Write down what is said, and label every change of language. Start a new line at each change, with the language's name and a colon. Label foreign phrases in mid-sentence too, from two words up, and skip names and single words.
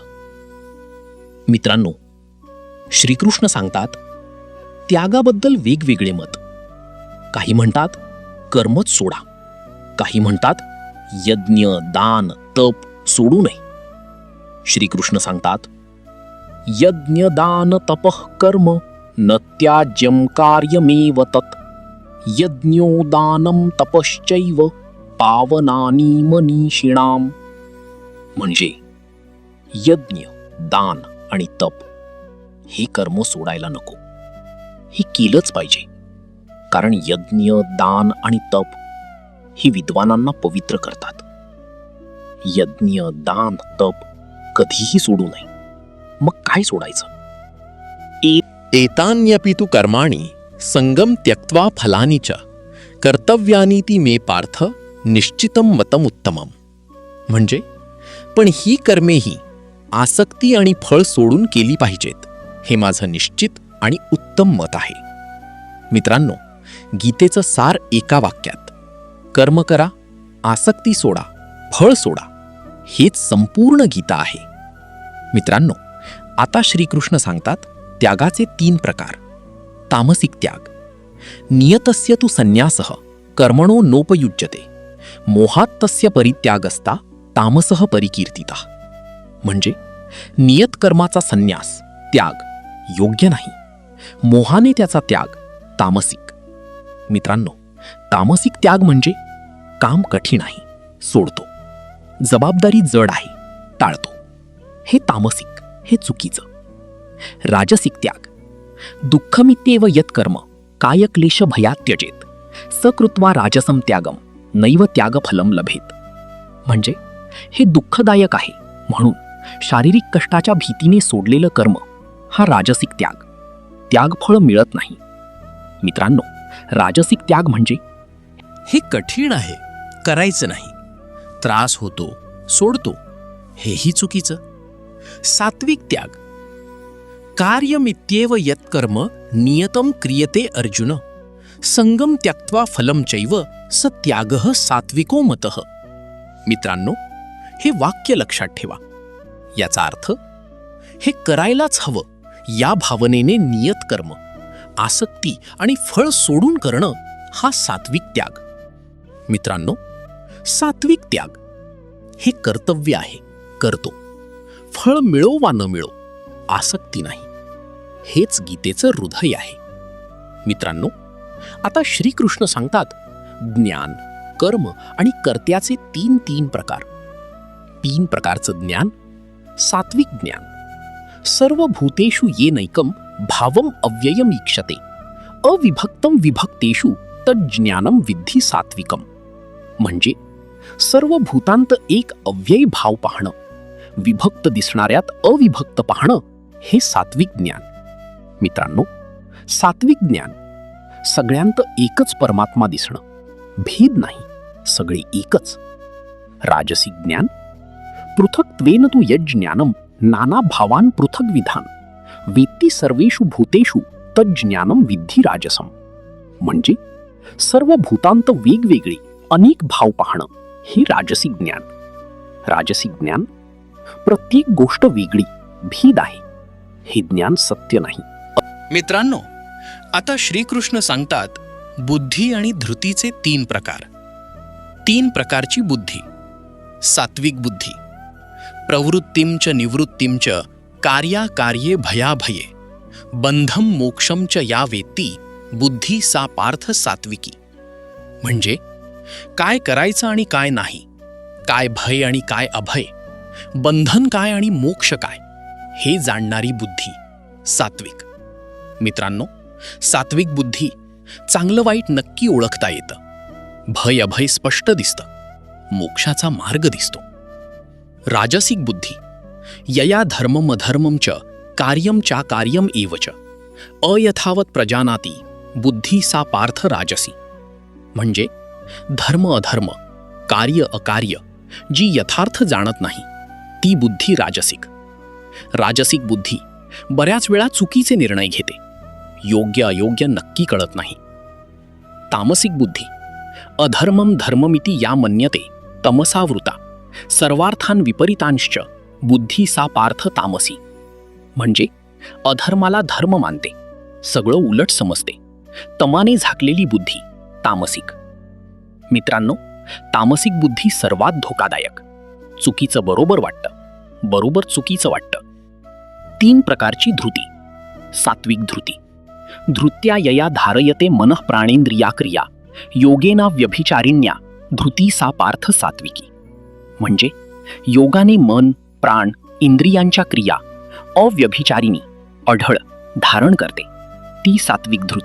Marathi: मित्रांनो, श्रीकृष्ण सांगतात त्यागाबद्दल वेगवेगळे मत. काही म्हणतात कर्मच सोडा, काही म्हणतात यज्ञ, दान, तप सोडू नये. श्रीकृष्ण सांगतात
Sanskrit: यज्ञ दान तपः कर्म न त्याज्यं कार्यमेव तत् यज्ञो दानं तपश्चैव पावनानि मनीषिणाम.
Marathi: म्हणजे, यज्ञ, दान आणि तप हे कर्म सोडायला नको, हे केलंच पाहिजे. कारण यज्ञ, दान आणि तप हे विद्वानांना पवित्र करतात. यज्ञ, दान, तप कधीही सोडू नये. मग काय सोडायचं?
Sanskrit: एतान्यपि तु कर्माणि संगम त्यक्त्वा फलानि च कर्तव्यानीति मे पार्थ निश्चितं मतम उत्तमम.
Marathi: म्हणजे, पण ही कर्मेही आसक्ती आणि फळ सोडून केली पाहिजेत, हे माझं निश्चित आणि उत्तम मत आहे. मित्रांनो, गीतेचं सार एका वाक्यात, कर्म करा, आसक्ती सोडा, फळ सोडा, हेच संपूर्ण गीता आहे. मित्रांनो, आता श्रीकृष्ण सांगतात त्यागाचे 3 प्रकार. तामसिक त्याग,
Sanskrit: नियतस्य तु संन्यासः कर्मणो नोपयुज्यते मोहात् तस्य परित्यागस्ता तामसः परिकीर्तितः.
Marathi: म्हणजे, नियत कर्माचा संन्यास, त्याग योग्य नाही, मोहाने त्याचा त्याग तामसिक. मित्रांनो, तामसिक त्याग म्हणजे काम कठीण आहे, सोडतो, जबाबदारी जड आहे, टाळतो, हे तामसिक, हे चुकीचं. राजसिक त्याग,
Sanskrit: दुःखमित्येव यत्कर्म कायक्लेश भयात् त्यजेत सकृत्वा राजसं त्यागम नैव त्यागफलं लभेत.
Marathi: म्हणजे, हे दुःखदायक आहे म्हणून शारीरिक कष्टाच्या भीतीने सोडलेलं कर्म हा राजसिक त्याग, त्यागफळ मिळत नाही. मित्रांनो, राजसिक त्याग म्हणजे हे कठीण आहे, करायचं नाही, त्रास होतो, सोडतो, हेही चुकीचं. सात्विक त्याग,
Sanskrit: कार्यमित्येव यत्कर्म नियतं क्रियते अर्जुन संगम त्यक्त्वा फलं चैव स त्यागः सात्विको मतः.
Marathi: मित्रांनो, हे वाक्य लक्षात ठेवा. याचा अर्थ, हे करायलाच हवं या भावनेने नियत कर्म, आसक्ती आणि फळ सोडून करणं हा सात्विक त्याग. मित्रांनो, सात्विक त्याग हे कर्तव्य आहे, करतो, फळ मिळो वा न मिळो, आसक्ती नाही, हेच गीतेचं हृदय आहे. मित्रांनो, आता श्रीकृष्ण सांगतात ज्ञान, कर्म आणि कर्त्याचे तीन प्रकार. 3 प्रकारचं ज्ञान. सात्विक ज्ञान.
Sanskrit: सर्व भूतेषु येनैकं भावम अव्ययम ईक्षते अविभक्तम विभक्तेषु तज्ज्ञानम विद्धि सात्विकम.
Marathi: म्हणजे सर्व भूतांत एक अव्यय भाव पाहणं, विभक्त दिसणाऱ्यात अविभक्त पाहणं, हे सात्विक ज्ञान. मित्रांनो, सात्विक ज्ञान सगळ्यांत एकच परमात्मा दिसणं, भेद नाही, सगळे एकच. राजसिक ज्ञान.
Sanskrit: पृथक्त्वेन तु यज्ज्ञानम नाना भावान पृथक विधान वेत्ती सर्वेषु भूतेषु तज्ज्ञानम विद्धि राजसम.
Marathi: म्हणजे सर्व भूतांत वेगवेगळे अनेक भाव पाहणं, हे राजसिक ज्ञान. राजसिक ज्ञान. प्रत्येक गोष्ट वेगळी, भेद आहे, हे ज्ञान सत्य नाही. मित्रांनो, आता श्रीकृष्ण सांगतात बुद्धी आणि धृतीचे 3 प्रकार. 3 प्रकारची बुद्धी. सात्विक बुद्धी.
Sanskrit: प्रवृत्तिं च निवृत्तिं च कार्याकार्ये भयाभये बंधम मोक्षम च या वेत्ती बुद्धी सा पार्थ सात्विकी.
Marathi: म्हणजे काय करायचं आणि काय नाही, काय भय आणि काय अभय, बंधन काय आणि मोक्ष काय, हे जाणणारी बुद्धी सात्विक. मित्रांनो, सात्विक बुद्धी चांगलं वाईट नक्की ओळखता येतं, भय अभय स्पष्ट दिसतं, मोक्षाचा मार्ग दिसतो. राजसिक बुद्धी.
Sanskrit: यया धर्मम अधर्मम च कार्यम चा कार्यम एव च अयथावत प्रजानाती बुद्धी सा पार्थ राजसी.
Marathi: म्हणजे धर्म अधर्म, कार्य अकार्य जी यथार्थ जाणत नाही, ती बुद्धी राजसिक. राजसिक बुद्धी बऱ्याच वेळा चुकीचे निर्णय घेते, योग्य अयोग्य नक्की कळत नाही. तामसिक बुद्धी.
Sanskrit: अधर्मम धर्ममिति या मन्यते तमसावृता सर्वार्थान विपरीतांश्च बुद्धी सा पार्थ तामसी.
Marathi: म्हणजे अधर्माला धर्म मानते, सगळं उलट समजते, तमाने झाकलेली बुद्धी तामसिक. मित्रांनो, तामसिक बुद्धी सर्वात धोकादायक. चुकीचं बरोबर वाटतं, बरोबर चुकीचं वाटतं. 3 प्रकारची धृती. सात्विक धृती.
Sanskrit: धृत्या यया धारयते मनः प्राणेंद्रिया क्रिया योगेना व्यभिचारिण्या धृती सा पार्थ सात्विकी.
Marathi: म्हणजे योगाने मन, प्राण, इंद्रियांच्या क्रिया अव्यभिचारिणी, अढळ धारण करते, ती सात्विक धृती.